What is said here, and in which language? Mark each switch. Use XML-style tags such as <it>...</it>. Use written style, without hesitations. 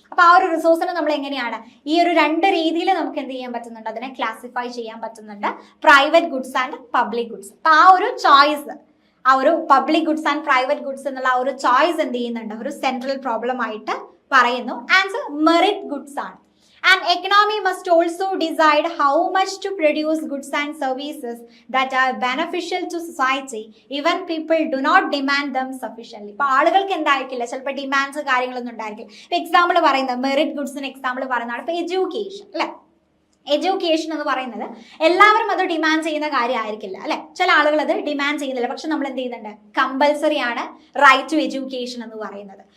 <ml>അപ്പൊ ആ ഒരു റിസോഴ്സിനെ നമ്മൾ എങ്ങനെയാണ് ഈ ഒരു രണ്ട് രീതിയിൽ നമുക്ക് എന്ത് ചെയ്യാൻ പറ്റുന്നുണ്ട്, അതിനെ ക്ലാസിഫൈ ചെയ്യാൻ പറ്റുന്നുണ്ട്, private goods and public goods. അപ്പൊ ആ ഒരു ചോയ്സ്, ആ ഒരു public goods and private goods എന്നുള്ള ആ ഒരു ചോയ്സ് എന്ത് ചെയ്യുന്നുണ്ട്, ഒരു സെൻട്രൽ പ്രോബ്ലം ആയിട്ട് പറയുന്നു.</ml> <en>And merit goods ആണ്. An economy must also decide how much to produce goods and services that are beneficial to society, even people do not demand them sufficiently.</en> <ml>ഇപ്പോൾ ആളുകൾക്ക് എന്തായിരിക്കില്ല, ചിലപ്പോൾ ഡിമാൻഡ്സ് കാര്യങ്ങളൊന്നും ഉണ്ടായിരിക്കില്ല. ഇപ്പൊ എക്സാമ്പിൾ പറയുന്നത് മെറിറ്റ് ഗുഡ്സിന് എക്സാമ്പിൾ പറയുന്നതാണ് ഇപ്പൊ എഡ്യൂക്കേഷൻ അല്ലെ. എഡ്യൂക്കേഷൻ എന്ന് പറയുന്നത് എല്ലാവരും അത് ഡിമാൻഡ് ചെയ്യുന്ന കാര്യമായിരിക്കില്ല അല്ലെ. ചില ആളുകൾ അത് ഡിമാൻഡ് ചെയ്യുന്നില്ല, പക്ഷെ നമ്മൾ എന്ത് ചെയ്യുന്നുണ്ട്, കമ്പൽസറി ആണ് റൈറ്റ് ടു എഡ്യൂക്കേഷൻ എന്ന് പറയുന്നത്.</ml>